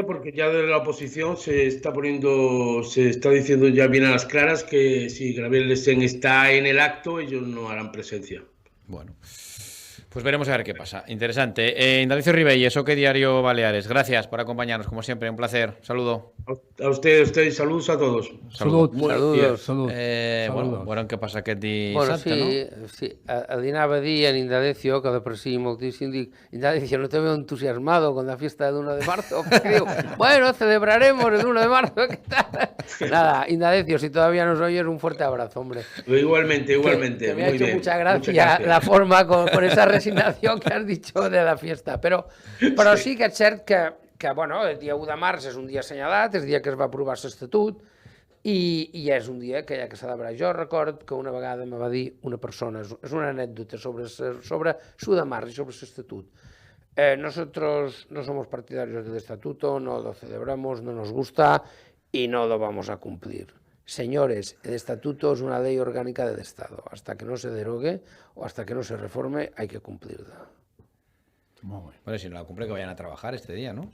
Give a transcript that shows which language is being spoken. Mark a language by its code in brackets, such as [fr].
[es] Porque ya de la oposición se está diciendo ya bien a las claras que si Gabriel Sen está en el acto, ellos no harán presencia. Bueno, pues veremos a ver qué pasa. Interesante. Indalecio Ribelles, OK Diario Baleares. Gracias por acompañarnos, como siempre. Un placer. Saludo. A usted. Saludos a todos. Saludos. [ca] Bueno, què passa aquest dissabte, [es] no? [ca] Sí, anava a dir en Indalecio, que d'aprecio moltíssim, dic, [es] Indalecio, no te veo entusiasmado con la fiesta del 1 de marzo, porque digo, bueno, celebraremos el 1 de marzo, ¿qué tal? Nada, Indalecio, si todavía nos oyes, un fuerte abrazo, hombre. Igualmente. Que me ha hecho mucha gracia la forma con esa resignación que has dicho de la fiesta, [ca] però sí que és cert que bueno, el dia 1 de març és un dia assenyalat, és el dia que es va aprovar l'Estatut i és un dia que hi ha que celebrar. Jo record que una vegada me va dir una persona, és una anècdota sobre l'1 de març i sobre l'Estatut. [es] Nosotros no somos partidarios del Estatuto, no lo celebramos, no nos gusta y no lo vamos a cumplir. Señores, el Estatuto es una ley orgánica del Estado. Hasta que no se derogue o hasta que no se reforme, hay que cumplirla. Bueno, si no la cumple, que vayan a trabajar este día, ¿no?